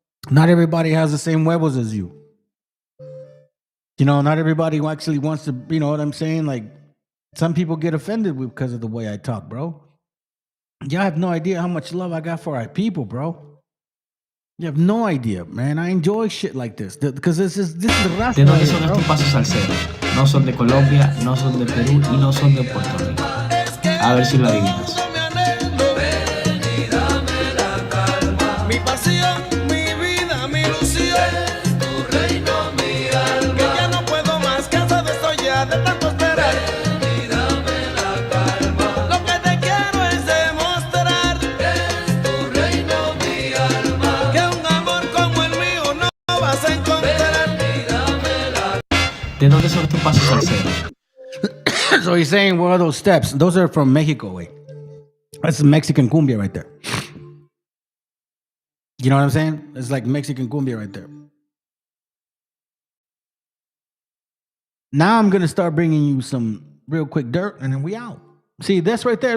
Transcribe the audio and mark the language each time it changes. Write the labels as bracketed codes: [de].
[en] Not everybody has the same huevos as you. You know, not everybody actually wants to, you know what I'm saying? Like, some people get offended because of the way I talk, bro. Y'all have no idea how much love I got for our people, bro. You have no idea, man. I enjoy shit like this because this is the raza. [es] ¿De dónde son estos pasos salseros? No son de Colombia, no son de Perú y no son de Puerto Rico. A ver si lo adivinas. Mi pasión, mi vida, mi ilusión. Es tu reino, mi alma. Que ya no puedo más, cansado estoy ya de tanto esperar. Dame la calma. Lo que te quiero es demostrar. Es tu reino, mi alma. Que un amor como el mío no vas a encontrar. Dame la. ¿De dónde son estos pasos salseros? [en] So he's saying, what are those steps? Those are from Mexico, güey. That's Mexican cumbia right there. You know what I'm saying? It's like Mexican cumbia right there. Now I'm going to start bringing you some real quick dirt, and then we out. See, this right there.